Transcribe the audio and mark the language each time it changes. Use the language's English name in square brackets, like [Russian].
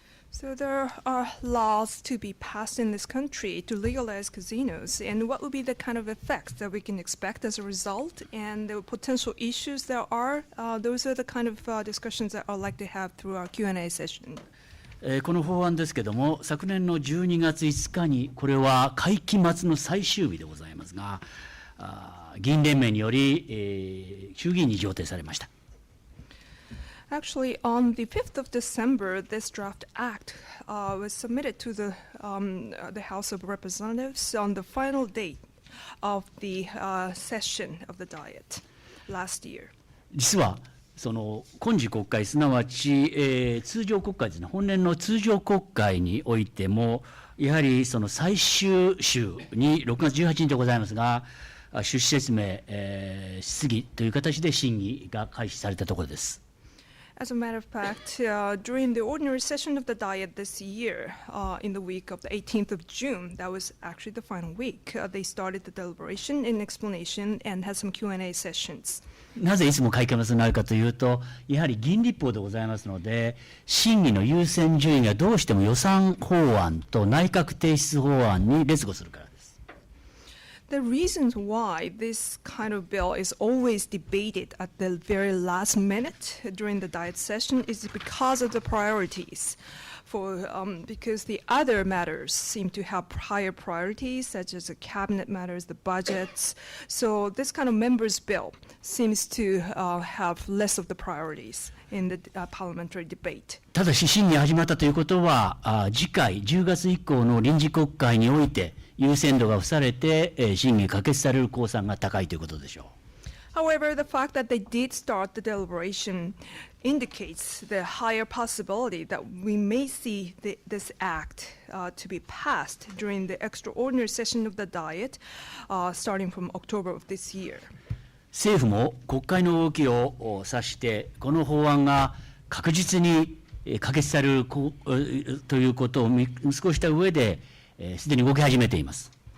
[English] So there are laws to be passed in this country to legalize casinos, and what would be the kind of effects that we can expect as a result, and the potential issues there are. Those are the kind of discussions that I'd like to have through our Q&A session. [Japanese] この法案ですけども、昨年の12月5日にこれは会期末の最終日でございますが、議員連盟により、衆議院に上呈されました。 [English] Actually, on the 5th of December, this draft act was submitted to the House of Representatives on the final date of the session of the Diet last year. [Japanese] 実はその今次国会、すなわち、通常国会ですね、本年の通常国会においても、やはりその最終週に6月18日でございますが、趣旨説明、質疑という形で審議が開始されたところです。 [English] As a matter of fact, during the ordinary session of the Diet this year, in the week of the 18th of June, that was actually the final week, they started the deliberation and explanation and had some Q&A sessions. [Japanese] なぜいつも会期末になるかというと、やはり議員立法でございますので、審議の優先順位がどうしても予算法案と内閣提出法案に劣後するからです。 [English] The reasons why this kind of bill is always debated at the very last minute during the Diet session is because of the priorities. Because the other matters seem to have higher priorities, such as the cabinet matters, the budgets. So this kind of members' bill seems to have less of the priorities in the parliamentary debate. [Japanese] ただし審議が始まったということは、次回10月以降の臨時国会において優先度が付されて、審議可決される公算が高いということでしょう。 [English] However, the fact that they did start the deliberation indicates the higher possibility that we may see this act to be passed during the extraordinary session of the Diet starting from October of this year. [Japanese] 政府も国会の動きを指して、この法案が確実に可決されるということを見越した上で、すでに動き始めています。